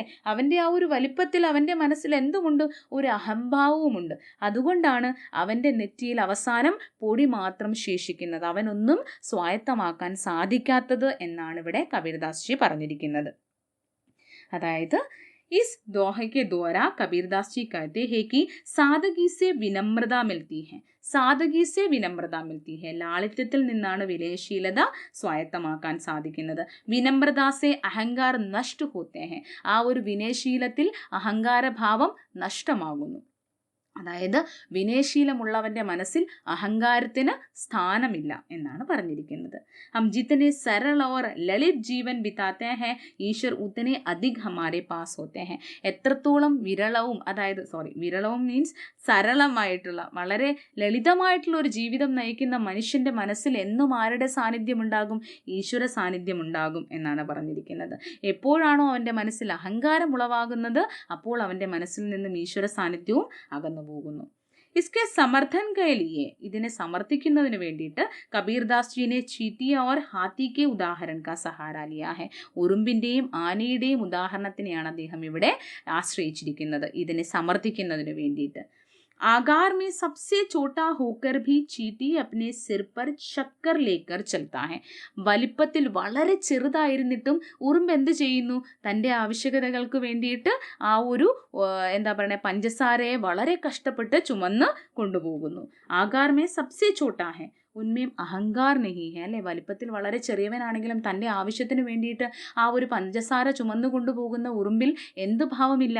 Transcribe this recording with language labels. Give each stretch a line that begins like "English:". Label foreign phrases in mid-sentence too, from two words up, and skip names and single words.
Malayalam: അവൻ്റെ ആ ഒരു വലിപ്പത്തിൽ അവൻ്റെ മനസ്സിൽ എന്തുമുണ്ട്? ഒരു അഹംഭാവവുമുണ്ട്. അതുകൊണ്ടാണ് അവൻ്റെ നെറ്റിയിൽ അവസാനം പൊടി മാത്രം ശേഷിക്കുന്നത്, അവനൊന്നും സ്വായത്തമാക്കാൻ സാധിക്കാത്തത് എന്നാണ് ഇവിടെ കബീർദാസ് ജി പറഞ്ഞിരിക്കുന്നത്.
Hindi: അതായത് इस दोहे के द्वारा कबीरदास जी कहते हैं कि सादगी से विनम्रता मिलती है. सादगी से विनम्रता मिलती है,
Malayalam: ലാളിത്യത്തിൽ നിന്നാണ് വിനയശീലത സ്വായത്തമാക്കാൻ സാധിക്കുന്നത്.
Hindi: विनम्रता से अहंकार नष्ट होते है,
Malayalam: ആ ഒരു വിനയശീലത്തിൽ അഹങ്കാരഭാവം നഷ്ടമാകുന്നു. അതായത് വിനയശീലമുള്ളവന്റെ മനസ്സിൽ അഹങ്കാരത്തിന് സ്ഥാനമില്ല എന്നാണ് പറഞ്ഞിരിക്കുന്നത്.
Hindi: हम जितने सरल और ललित जीवन बिताते हैं ईश्वर उतने अधिक हमारे पास होते है.
Malayalam: എത്രത്തോളം വിരളവും മീൻസ് സരളമായിട്ടുള്ള, വളരെ ലളിതമായിട്ടുള്ള ഒരു ജീവിതം നയിക്കുന്ന മനുഷ്യന്റെ മനസ്സിൽ എന്നും ആരുടെ സാന്നിധ്യം ഉണ്ടാകും? ഈശ്വര സാന്നിധ്യം ഉണ്ടാകും എന്നാണ് പറഞ്ഞിരിക്കുന്നത്. എപ്പോഴാണോ അവന്റെ മനസ്സിൽ അഹങ്കാരം ഉളവാകുന്നത്, അപ്പോൾ അവന്റെ മനസ്സിൽ നിന്നും ഈശ്വര സാന്നിധ്യവും അകന്നു പോകുന്നു.
Hindi: इसके समर्थन के लिए,
Malayalam: ഇതിനെ സമർത്ഥിക്കുന്നതിന് വേണ്ടിയിട്ട് കബീർദാസ്
Hindi: जी ने चींटी और हाथी के उदाहरण का सहारा लिया है.
Malayalam: ഉറുമ്പിന്റെയും ആനയുടെയും ഉദാഹരണത്തിനെയാണ് അദ്ദേഹം ഇവിടെ ആശ്രയിച്ചിരിക്കുന്നത് ഇതിനെ സമർത്ഥിക്കുന്നതിന് വേണ്ടിയിട്ട്.
Hindi: आगार में सबसे छोटा होकर भी चीटी अपने सिर पर शक्कर लेकर चलता है.
Malayalam: വലിപ്പത്തിൽ വളരെ ചെറുതായിരുന്നിട്ടും ഉറുമ്പ് എന്ത് ചെയ്യുന്നു? തൻ്റെ ആവശ്യകതകൾക്ക് വേണ്ടിയിട്ട് ആ ഒരു പഞ്ചസാരയെ വളരെ കഷ്ടപ്പെട്ട് ചുമന്ന് കൊണ്ടുപോകുന്നു.
Hindi: आकार में सबसे छोटा है, उनमें अहंकार नहीं है അല്ലെ.
Malayalam: വലിപ്പത്തിൽ വളരെ ചെറിയവനാണെങ്കിലും തൻ്റെ ആവശ്യത്തിന് വേണ്ടിയിട്ട് ആ ഒരു പഞ്ചസാര ചുമന്നു കൊണ്ടുപോകുന്ന ഉറുമ്പിൽ എന്ത് ഭാവമില്ല?